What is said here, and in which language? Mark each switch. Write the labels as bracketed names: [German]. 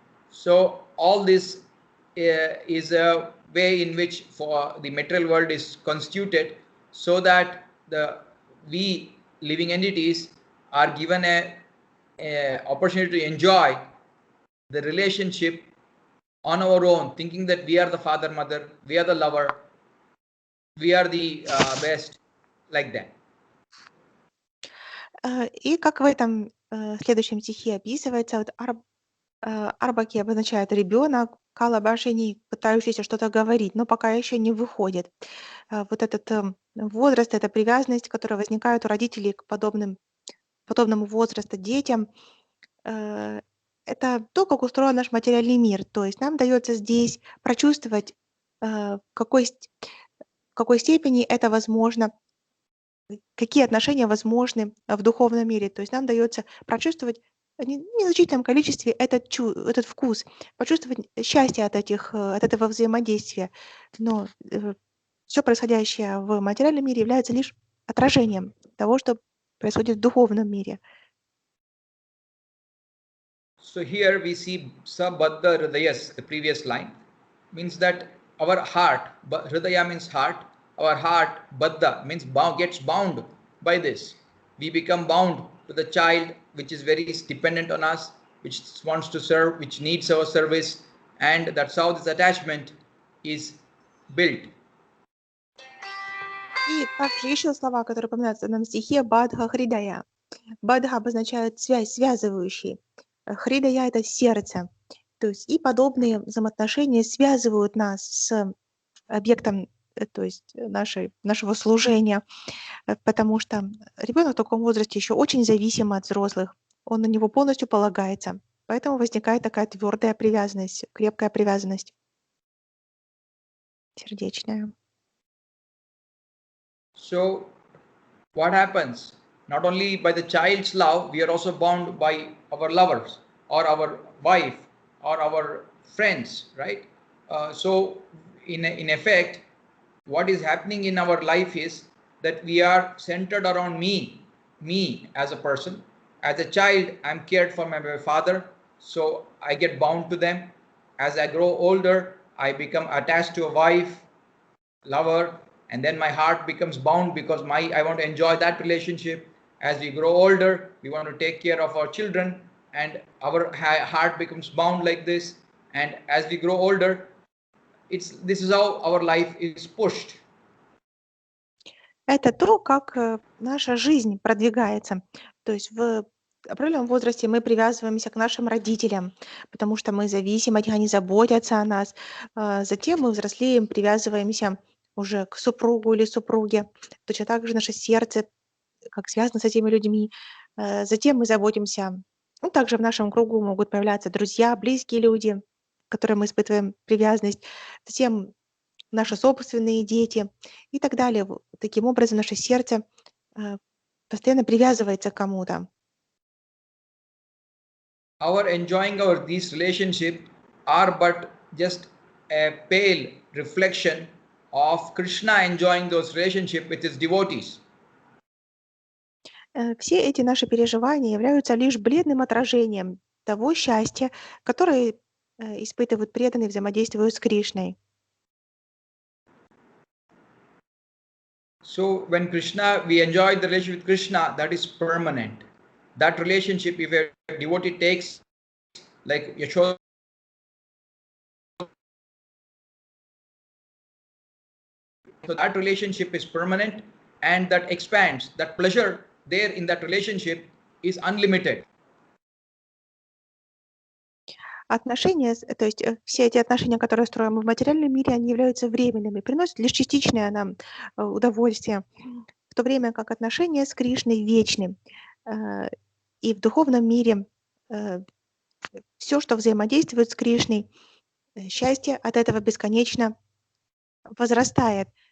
[English] So all this is a way in which for the material world is constituted, so that we living entities are given a opportunity to enjoy the relationship on our own, thinking that we are the father, mother, we are the lover, we are the best, like that. [Russian] И как в этом следующем стихе описывается, Арбаки обозначает ребенок, Калабашини, пытающийся что-то говорить, но пока еще не выходит. Вот этот возраст, эта привязанность, которая возникает у родителей к подобному возрасту детям, это то, как устроен наш материальный мир. То есть нам дается здесь прочувствовать, в какой степени это возможно, какие отношения возможны в духовном мире. То есть нам дается прочувствовать в незначительном количестве этот вкус, почувствовать счастье от этого взаимодействия. Но все происходящее в материальном мире является лишь отражением того, что происходит в духовном мире. [English] So here we see Sabaddha Hridayas, the previous line, means that our heart, Hridaya means heart, our heart, Baddha means gets bound by this. We become bound to the child which is very dependent on us, which wants to serve, which needs our service, and that's how this attachment is built. [Russian] И также еще слова, которые упоминаются в данном стихе, Бадха Хридая. Бадха обозначает связь, связывающий. Хридая — это сердце. То есть и подобные взаимоотношения связывают нас с объектом, то есть нашего служения, потому что ребенок в таком возрасте еще очень зависим от взрослых. Он на него полностью полагается. Поэтому возникает такая твердая привязанность, крепкая привязанность, сердечная. [English] So what happens? Not only by the child's love, we are also bound by our lovers or our wife or our friends, right? So in effect, what is happening in our life is that we are centered around me as a person. As a child, I'm cared for by my father, so I get bound to them. As I grow older, I become attached to a wife, lover, and then my heart becomes bound because I want to enjoy that relationship. As we grow older, we want to take care of our children, and our heart becomes bound like this. And as we grow older, this is how our life is pushed. [Russian] Это то, как наша жизнь продвигается. То есть в определенном возрасте мы привязываемся к нашим родителям, потому что мы зависим от них, они заботятся о нас. Затем мы взрослеем, привязываемся уже к супругу или супруге. Точно так же наше сердце как связано с этими людьми. Затем мы заботимся. Ну, также в нашем кругу могут появляться друзья, близкие люди, к которым мы испытываем привязанность. Затем наши собственные дети и так далее. Таким образом, наше сердце постоянно привязывается к кому-то. [English] Our enjoying these relationships are but just a pale reflection of Krishna enjoying those relationships with his devotees. [Russian] Все эти наши переживания являются лишь бледным отражением того счастья, которое испытывают преданные, взаимодействуя с Кришной. [English] So when we enjoy the relationship with Krishna, that is permanent. That relationship, if a devotee takes, like Yashoda, so that relationship is permanent and that expands. That pleasure there in that relationship is unlimited. [Russian] Отношения, то есть все эти отношения, которые строим мы в материальном мире, они являются временными, приносят лишь частичное нам удовольствие, в то время как отношения с Кришной вечны. И в духовном мире все, что взаимодействует с Кришной, счастье от этого бесконечно возрастает.